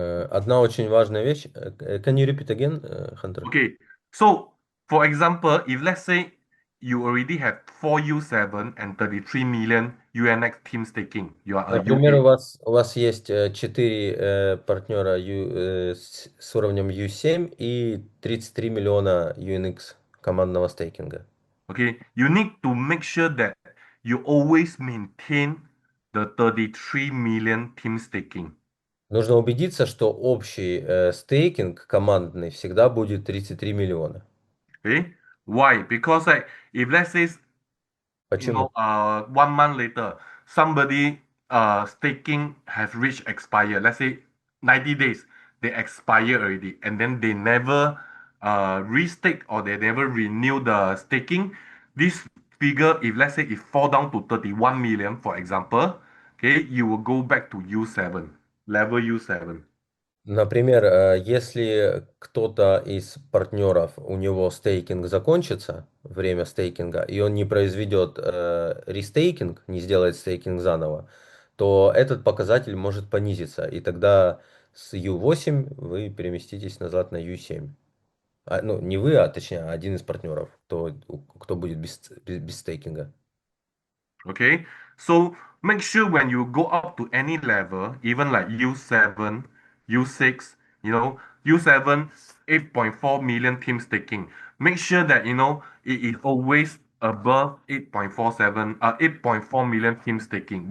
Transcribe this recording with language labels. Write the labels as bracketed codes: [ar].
[ru] Одна очень важная вещь. [en] Can you repeat again, Hunter? Okay, so for example, if let's say you already have 4 U7 and 33 million UNX team staking, you are a [ru] Например, [en] U8. [ru] у вас есть 4 партнера с уровнем U7 и 33 миллиона UNX командного стейкинга. [en] Okay, you need to make sure that you always maintain the 33 million team staking. [ru] Нужно убедиться, что общий стейкинг командный всегда будет 33 миллиона. [en] Okay, why? Because like if let's say [ru] Почему? [en] 1 month later, somebody staking has reached expire. Let's say 90 days, they expire already, and then they never restake or they never renew the staking. This figure, if let's say it fall down to 31 million, for example, okay, you will go back to U7, level U7. [ru] Например, если кто-то из партнеров, у него стейкинг закончится, время стейкинга, и он не произведет рестейкинг, не сделает стейкинг заново, то этот показатель может понизиться, и тогда с U8 вы переместитесь назад на U7. Ну, не вы, а точнее один из партнеров, кто будет без стейкинга. [en] Okay, so make sure when you go up to any level, even like U7, U6, U7, 8.4 million team staking. Make sure that it is always above 8.4 million team staking.